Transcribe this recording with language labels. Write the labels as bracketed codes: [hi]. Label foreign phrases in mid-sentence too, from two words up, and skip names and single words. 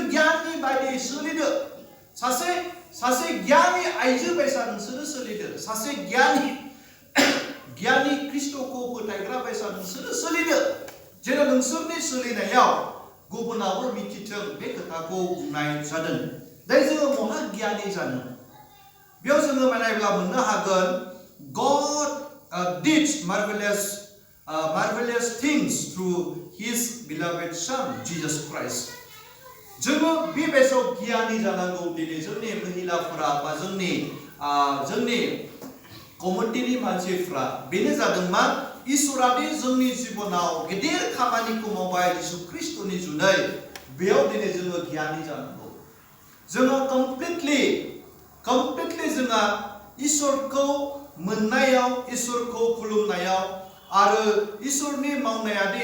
[brx] गियाननि बायदि सोलिदो सासे गियानि आइजो बायसा नोंसोरो सोलिदो सासे गियानि ख्रिस्ट'खौ फोथायग्रा बायसा नोंसोरो सोलिदो जेराव नोंसोरनि सोलिनायाव गुबुनाबो मिथिथों बे खोथाखौ बुंनाय जादों दाय जोङो महा गियानि जानो बेयाव जोङो नायब्ला मोननो हागोन [en] God did marvelous things through His beloved Son Jesus Christ. [brx] जोङो बे बेसाव गियानि जानांगौ दिनै जोंनि महिलाफोरा बा जोंनि कमिउनिटिनि मानसिफ्रा बेनो जादों मा इसोरादि जोंनि जिबनाव गेदेर खामानिखौ मावबाय जिसु ख्रिस्ट'नि जुनै बेयाव दिनै जोङो गियानि जानांगौ जोङो कमप्लिटलि जोङो इसोरखौ मोननायाव इसोरखौ खुलुमनायाव आरो इसोरनि मावनायादि